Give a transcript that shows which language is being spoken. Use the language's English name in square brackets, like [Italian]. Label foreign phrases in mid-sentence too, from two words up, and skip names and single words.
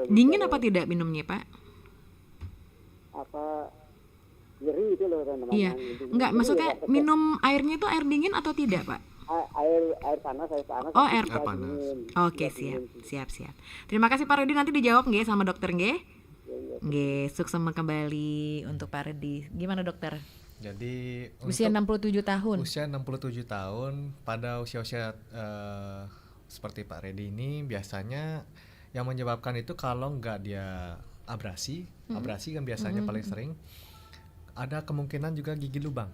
[Indonesian] Dingin apa tidak minumnya Pak? Apa nyeri itu loh namanya. Iya. Enggak, maksudnya minum airnya itu air dingin atau tidak Pak? Air panas. Oh, air panas. Oke, siap. Terima kasih Pak Rudi, nanti dijawab nggih sama dokter nggih. Nggih, sukses kembali untuk Pak Rudi. Gimana dokter? Jadi usia 67 tahun. Usia 67 tahun pada usia-usia seperti Pak Redi ini biasanya yang menyebabkan itu kalau nggak dia abrasi kan biasanya paling sering, ada kemungkinan juga gigi lubang.